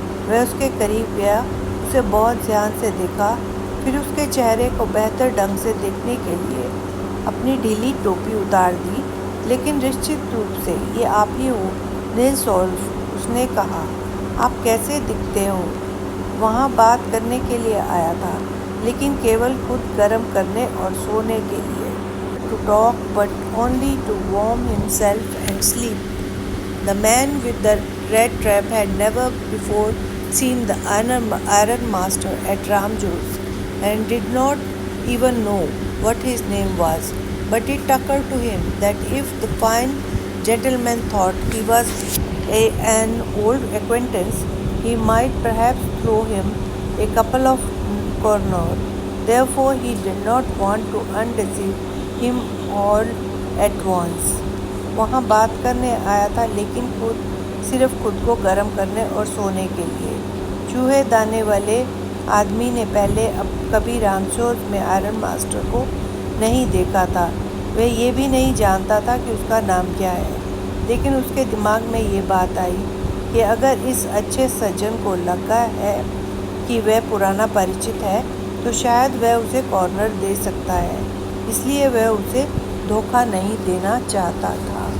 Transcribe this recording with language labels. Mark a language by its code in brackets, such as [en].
[hi] वह उसके करीब गया, उसे बहुत ध्यान से देखा, फिर उसके चेहरे को बेहतर ढंग से देखने के लिए अपनी ढीली टोपी उतार दी। "लेकिन निश्चित रूप से ये आप ही हो, निल्स ओल्फ," उसने कहा। "आप कैसे दिखते हो?" वहाँ बात करने के लिए आया था, लेकिन केवल खुद गर्म करने और सोने के लिए। [en] "To talk, but only to warm himself and sleep." The man with the red trap had never before seen the iron master at Ramjo's, and did not even know what his name was. But it occurred to him that if the fine gentleman thought he was an old acquaintance, he might perhaps throw him a couple of kroner. Therefore he did not want to undeceive him all at once. [hi] वहाँ बात करने आया था, लेकिन सिर्फ खुद को गर्म करने और सोने के लिए। चूहे दाने वाले आदमी ने पहले अब कभी रामसोज में आयरन मास्टर को नहीं देखा था। वह ये भी नहीं जानता था कि उसका नाम क्या है, लेकिन उसके दिमाग में ये बात आई कि अगर इस अच्छे सज्जन को लगा है कि वह पुराना परिचित है, तो शायद वह उसे कॉर्नर दे सकता है। इसलिए वह उसे धोखा नहीं देना चाहता था।